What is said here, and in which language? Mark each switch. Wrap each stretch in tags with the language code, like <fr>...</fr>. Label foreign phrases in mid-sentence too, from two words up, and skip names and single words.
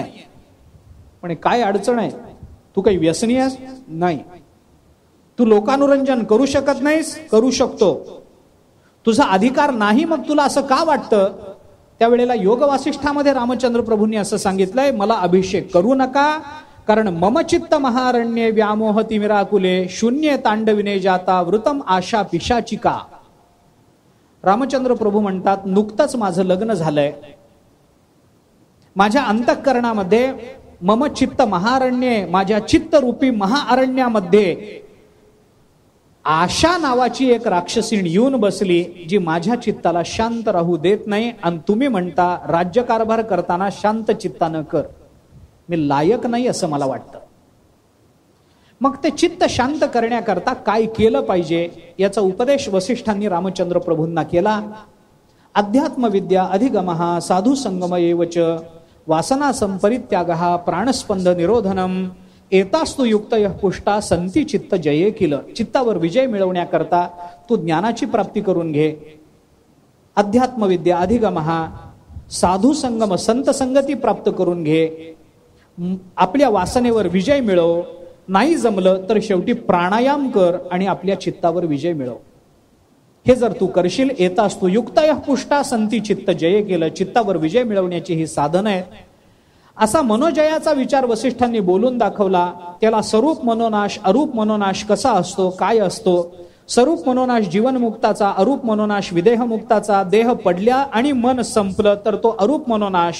<mr>पण काय अडचण आहे? तू काही व्यसनी आहेस? नाही. तू लोकानुरंजन करू शकत नाहीस? करू शकतो. तुझा अधिकार नाही, मग तुला असं का वाटतं? त्यावेळेला योग वासिष्ठामध्ये रामचंद्र प्रभूंनी असं सांगितलंय, मला अभिषेक करू नका, कारण</mr> <sa>मम चित्त महारण्ये व्यामोहती मिराकुले शून्य तांडविने जाता वृतम आशा पिशाचिका.</sa> <mr>रामचंद्र प्रभू म्हणतात, नुकतंच माझं लग्न झालंय. माझ्या अंतःकरणामध्ये</mr> <sa>मम चित्त महारण्ये,</sa> <mr>माझ्या चित्तरूपी महाअरण्यामध्ये आशा नावाची एक राक्षसीण येऊन बसली, जी माझ्या चित्ताला शांत राहू देत नाही. आणि तुम्ही म्हणता राज्यकारभार करताना शांत चित्तानं कर. मी लायक नाही असं मला वाटतं. मग ते चित्त शांत करण्याकरता काय केलं पाहिजे याचा उपदेश वसिष्ठांनी रामचंद्र प्रभूंना केला.</mr> <sa>अध्यात्मविद्या अधिगमः साधु संगमयेवच वासना संपरित्यागः प्राणस्पंद निरोधनम एतास्तु युक्तयः पुष्टा संती चित्त जये किल.</sa> <mr>चित्तावर विजय मिळवण्याकरता तू ज्ञानाची प्राप्ती करून घे.</mr> <sa>अध्यात्मविद्या अधिगमः साधू संगम</sa> <mr>संत संगती प्राप्त करून घे. आपल्या वासनेवर विजय मिळव. नाही जमलं तर शेवटी प्राणायाम कर आणि आपल्या चित्तावर विजय मिळव. हे जर तू करशील,</mr> <sa>एतास्तु युक्तयः पुष्टा संती चित्त जये केलं,</sa> <mr>चित्तावर विजय मिळवण्याची ही साधन आहे. असा मनोजयाचा विचार वसिष्ठांनी बोलून दाखवला. त्याला स्वरूप मनोनाश, अरूप मनोनाश कसा असतो, काय असतो? स्वरूप मनोनाश जीवनमुक्ताचा, अरूप मनोनाश विदेहमुक्ताचा. देह पडल्या आणि मन संपलं तर तो अरूप मनोनाश.</mr>